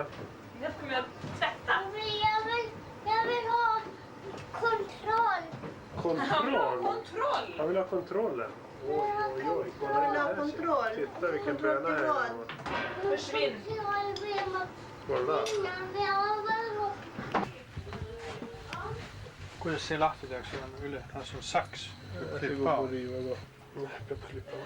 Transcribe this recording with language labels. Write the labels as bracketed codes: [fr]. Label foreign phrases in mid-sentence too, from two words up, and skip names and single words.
[sv] Jag skulle tvätta. Jag vill ha kontroll. Kontroll? Kontroll. Jag vill ha kontrollen. Oj, oj, oj. Kolla Jag vill det ha här. kontroll. Titta vilken Kontroll böna till här. vad? Försvinn. Kolla. [et] Kuidas see lahti tehakse üle? See on saks. [sv] Klippa av. Peab klippa av.